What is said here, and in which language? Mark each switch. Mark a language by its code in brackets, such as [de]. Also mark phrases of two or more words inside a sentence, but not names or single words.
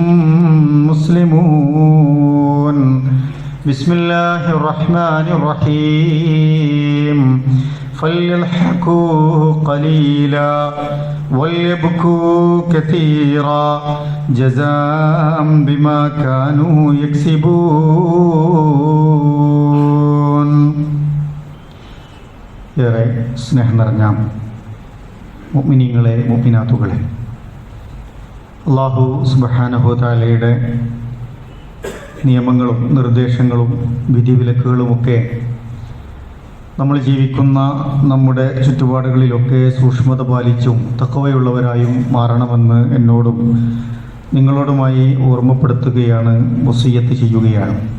[ar] مسلمون بسم الله الرحمن الرحيم فليضحكوا قليلا وليبكوا كثيرا جزاء بما كانوا يكسبون. [ml] ഏറെ സ്നേഹം നിറഞ്ഞ മുഅ്മിനീങ്ങളെ മുഅ്മിനാത്തുകളെ, [ar] الله سبحانه وتعالى [ml] നിയമങ്ങളും നിർദ്ദേശങ്ങളും വിധിവിലക്കുകളുമൊക്കെ നമ്മൾ ജീവിക്കുന്ന നമ്മുടെ ചുറ്റുപാടുകളിലൊക്കെ സൂക്ഷ്മത പാലിച്ചും തഖ്വയുള്ളവരായും മാറണമെന്ന് എന്നോടും നിങ്ങളോടുമായി ഓർമ്മപ്പെടുത്തുകയാണ്, വസിയ്യത്ത് ചെയ്യുകയാണ്.